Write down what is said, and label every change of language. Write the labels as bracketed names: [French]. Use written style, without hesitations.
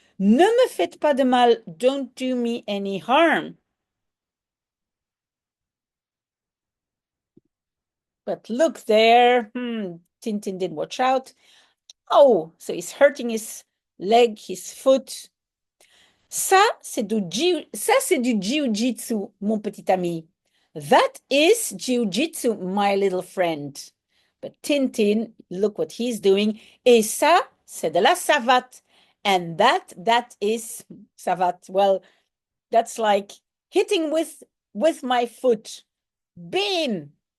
[French] Ne me faites pas de mal. [English] Don't do me any harm. But look there. Tintin didn't watch out. Oh, so he's hurting his leg, his foot. [French] Ça, c'est du jiu-jitsu, mon petit ami. [English] That is jiu-jitsu, my little friend. But Tintin, look what he's doing. [French] Et ça, c'est de la savate. [English] And that is savate. Well, that's like hitting with my foot. Bam!